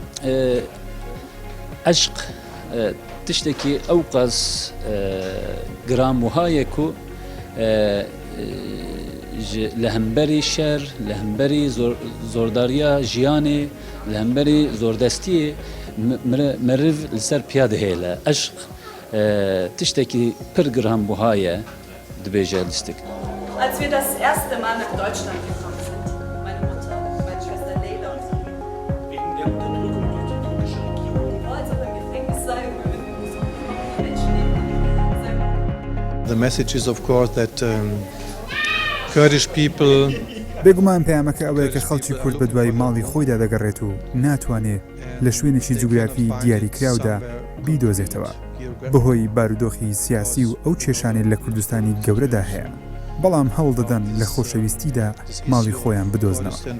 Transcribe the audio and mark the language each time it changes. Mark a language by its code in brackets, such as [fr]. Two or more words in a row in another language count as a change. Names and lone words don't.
[ku] Eşq tiştekî ew qas giran wihaye ku li hemberî şer, li hemberî zordariya jiyanê, li hemberî zordestiyê meriv li ser piya dihêle. Eşq tiştekî pir giran wihaye dibêje lîstik. [de] Als wir das erste Mal nach Deutschland gekommen sind, meine Mutter, meine Schwester Leila und ich. Wegen der Unterdrückung durch die türkische Regierung. Als ob ein Gefängnis sei, wo wir Menschen leben. [en] The message is of course that Kurdish people [ckb] بێگومان پەیامەکە ئەوەیە کە خەڵکی کورد بە دوای ماڵی خۆیدا دەگەڕێت و ناتوانێت لە شوێنێکی جوگرافی دیاریکراودا بیدۆزێتەوە بەهۆی بارودۆخی سیاسی و ئەو کێشانێت لە کوردستانی گەورەدا هەیە. بەڵام هەوڵ دەدەن لە خۆشەویستیدا ماڵی خۆیان بدۆزنەوە.